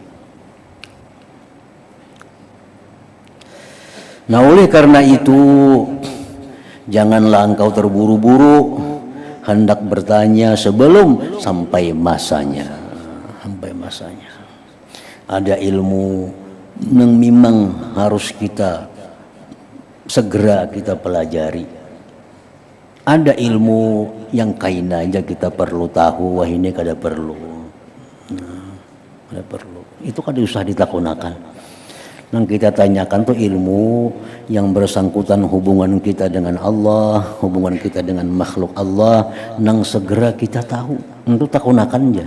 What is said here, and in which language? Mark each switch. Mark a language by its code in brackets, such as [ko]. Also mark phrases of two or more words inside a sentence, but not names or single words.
[id] Nah, oleh karena itu janganlah engkau terburu-buru hendak bertanya sebelum sampai masanya. Sampai masanya. Ada ilmu yang memang harus kita segera kita pelajari. Ada ilmu yang kain aja kita perlu tahu, wah ini kada perlu. [bjn] Kada perlu. Itu kada usah ditakunakan. Nang kita tanyakan tuh ilmu yang bersangkutan hubungan kita dengan Allah, hubungan kita dengan makhluk Allah, nang segera kita tahu. Untuk takunakan aja.